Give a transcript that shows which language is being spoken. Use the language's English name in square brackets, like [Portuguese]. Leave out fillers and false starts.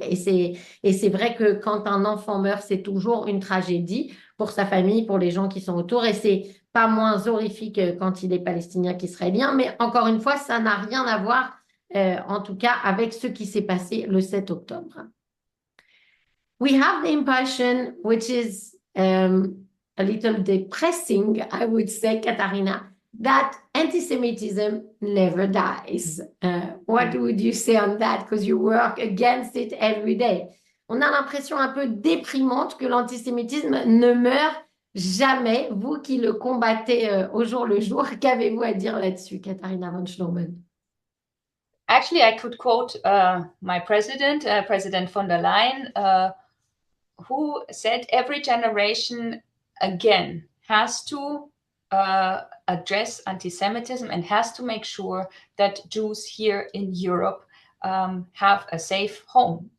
[French] Et c'est vrai que quand un enfant meurt, c'est toujours une tragédie pour sa famille, pour les gens qui sont autour. Et c'est pas moins horrifique quand il est palestinien qu'israélien. Mais encore une fois, ça n'a rien à voir en tout cas avec ce qui s'est passé le 7 octobre. [English] We have the impression, which is a little depressing, I would say, Katharina, that anti-Semitism never dies. What would you say on that? Because you work against it every day. [French] On a l'impression un peu déprimante que l'antisémitisme ne meurt jamais. Vous qui le combattez au jour le jour, qu'avez-vous à dire là-dessus, Katharina Von Schnurbein? [English] Actually, I could quote my president, President von der Leyen, who said every generation again has to address anti-Semitism and has to make sure that Jews here in Europe have a safe home.